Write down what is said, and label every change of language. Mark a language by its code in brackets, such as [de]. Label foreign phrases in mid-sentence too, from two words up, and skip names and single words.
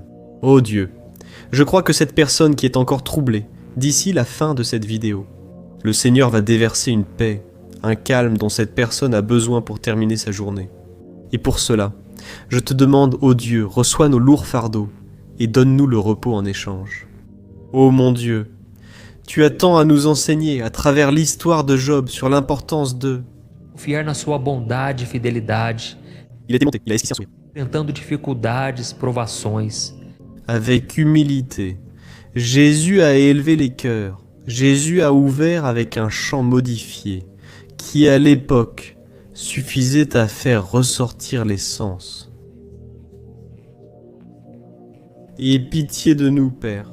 [fr] Ô Dieu, je crois que cette personne qui est encore troublée, d'ici la fin de cette vidéo, le Seigneur va déverser une paix, un calme dont cette personne a besoin pour terminer sa journée. Et pour cela, je te demande, ô Dieu, reçois nos lourds fardeaux et donne-nous le repos en échange. Ô mon Dieu, tu as tant à nous enseigner à travers l'histoire de Job sur l'importance de... [pt] Confiar na sua bondade e fidelidade, [fr] Il était monté, il a esquissé un sourire. [pt] enfrentando dificuldades, provações. [fr] Avec humilité, Jésus a élevé les cœurs. Jésus a ouvert avec un chant modifié, qui à l'époque suffisait à faire ressortir les sens. Aie pitié de nous, Père.